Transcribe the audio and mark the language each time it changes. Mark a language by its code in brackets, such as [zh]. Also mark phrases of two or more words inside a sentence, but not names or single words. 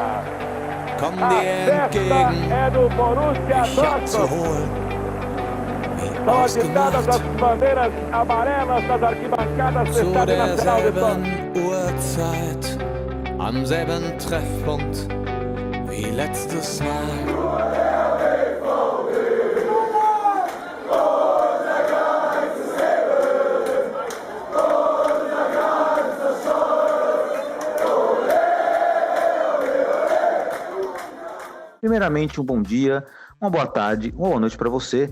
[de] Komm dir entgegen, mich abzuholen, wie ausgemacht, zu derselben Uhrzeit, am selben Treffpunkt wie letztes Mal. [pt] Primeiramente, um bom dia, uma boa tarde, uma boa noite para você.